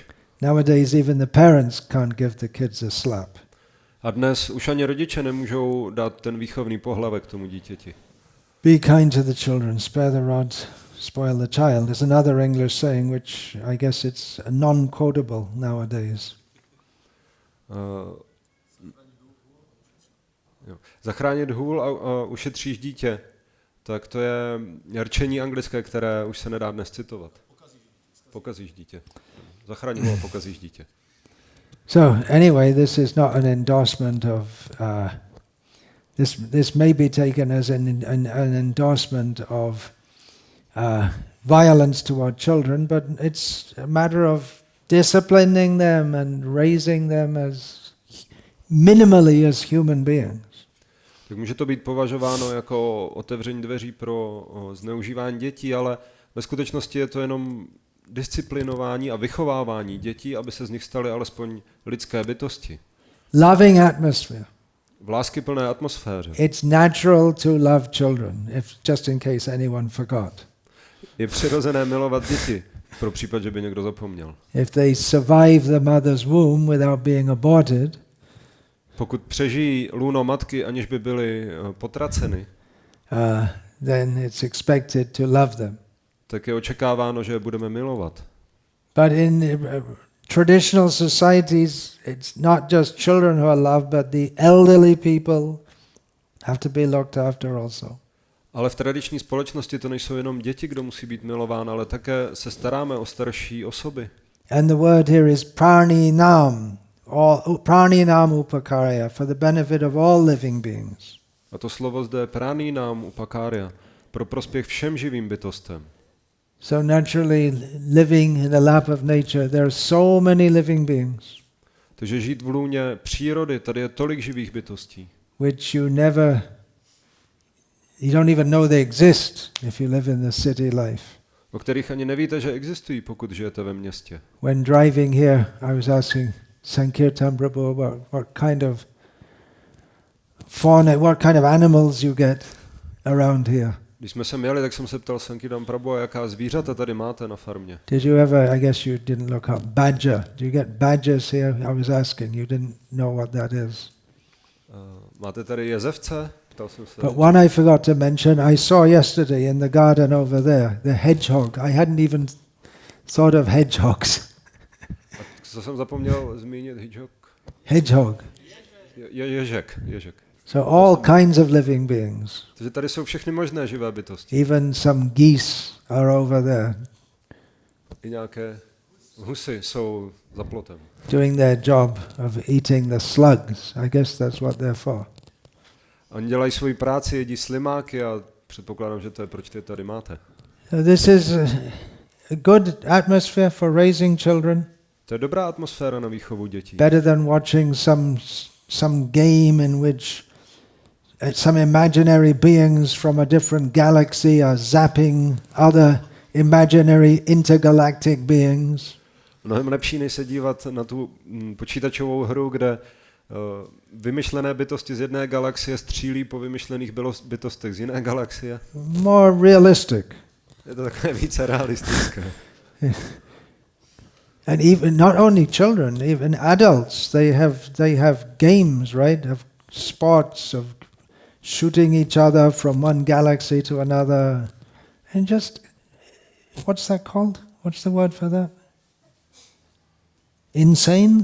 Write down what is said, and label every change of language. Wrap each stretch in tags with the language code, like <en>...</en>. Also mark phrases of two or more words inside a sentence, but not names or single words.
<en>Nowadays even the parents can't give the kids a slap.</en> <cs>A dnes už ani rodiče nemůžou dát ten výchovný pohlavek tomu dítěti.</cs> <en>Be kind to the children, spare the rod, spoil the child. There's another English saying which I guess it's non-quotable nowadays.</en> <cs>Zachránit hůl a ušetříš dítě, tak to je rčení anglické, které už se nedá dnes citovat. Pokazíš dítě. Zachránit hůl a pokazíš dítě.</cs> <en>So anyway, this is not an endorsement of this may be taken as an endorsement of violence toward children, but it's a matter of disciplining them and raising them as minimally as human beings.</en> <cs>Tak může to být považováno jako otevření dveří pro zneužívání dětí, ale ve skutečnosti je to jenom disciplinování a vychovávání dětí, aby se z nich staly alespoň lidské bytosti.</cs> <en>Loving atmosphere.</en> <cs>V láskyplné atmosféře.</cs> <en>It's natural to love children, if just in case anyone forgot.</en> <cs>Je přirozené milovat děti, pro případ, že by někdo zapomněl.</cs> <en>If they survive the mother's womb without being aborted,</en> <cs>pokud přežijí lůno matky, aniž by byly potraceny,</cs> <en>then it's expected to love them.</en> <cs>tak je očekáváno, že je budeme milovat.</cs> <en>But in traditional societies, it's not just children who are loved, but the elderly people have to be looked after also.</en> <cs>Ale v tradiční společnosti to nejsou jenom děti, kdo musí být milován, ale také se staráme o starší osoby.</cs> <en>And the word here is praninam, or</en> <sa>praninam upakarya,</sa> <en>for the benefit of all living beings.</en> <cs>A to slovo zde je</cs> <sa>praninam upakarya,</sa> <cs>pro prospěch všem živým bytostem.</cs> <en>So naturally, living in the lap of nature, there are so many living beings</en> <cs>Takže žít v lůně přírody, tady je tolik živých bytostí,</cs> <en>which you don't even know they exist if you live in the city life.</en> <cs>o kterých ani nevíte, že existují, pokud žijete ve městě.</cs> <en>When driving here, I was asking Caritamrita what kind of fauna, what kind of animals you get around here.</en> <cs>Když jsme sem jeli, tak jsem se ptal Sankidam Prabhu, jaká zvířata tady máte na farmě.</cs> <en>Did you ever, I guess you didn't look up, badger. Do you get badgers here? I was asking, you didn't know what that is.</en> <cs>Máte tady jezevce? Ptal jsem se.</cs> <en>But one I forgot to mention, I saw yesterday in the garden over there, the hedgehog. I hadn't even thought of hedgehogs.</en> <cs>Co jsem zapomněl zmínit?</cs> <en>Hedgehog.</en> <cs>Ježek.</cs> <en>So all kinds of living beings.</en> <cs>Takže tady jsou všechny možné živé bytosti.</cs> <en>Even some geese are over there.</en> <cs>I nějaké husy jsou za plotem.</cs> <en>Doing their job of eating the slugs. I guess that's what they're for.</en> <cs>Oni dělají svoji práci, jedí slimáky a předpokládám, že to je proč ty tady máte.</cs> <en>So this is a good atmosphere for raising children.</en> <cs>To je dobrá atmosféra na výchovu dětí.</cs> <en>Better than watching some game in which some imaginary beings from a different galaxy are zapping other imaginary intergalactic beings.</en> <cs>Mnohem lepší, než se dívat na tu počítačovou hru, kde vymyšlené bytosti z jedné galaxie střílí po vymyšlených bytostech z jiné galaxie.</cs> <en>More realistic.</en> <cs>Je to takové více realistické.</cs> <en>And even not only children, even adults, they have games, right? Have sports of shooting each other from one galaxy to another, and just what's that called? What's the word for that? Insane?</en>